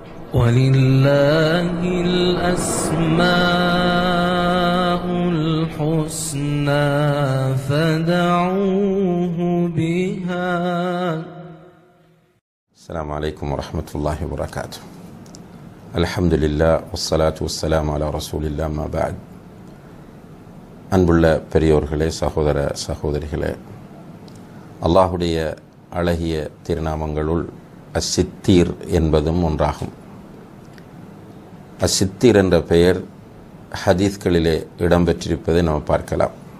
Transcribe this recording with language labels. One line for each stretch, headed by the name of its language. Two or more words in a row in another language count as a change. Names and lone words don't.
Arabic: وَلِلَّهِ الْأَسْمَاءُ الْحُسْنَى فَادْعُوهُ بِهَا. السلام عليكم ورحمة الله وبركاته. الحمد لله والصلاة والسلام على رسول الله ما بعد.
Tamil: அன்புள்ள பெரியோர்களே, சகோதர சகோதரிகளே, அல்லாஹுடைய அழகிய திருநாமங்களுள் அஸ்ஸித்தீர் என்பதும் ஒன்றாகும். அஸ்ஸித்தீர் என்ற பெயர் ஹதீஸ்களிலே இடம்பெற்றிருப்பதை நாம் பார்க்கலாம்.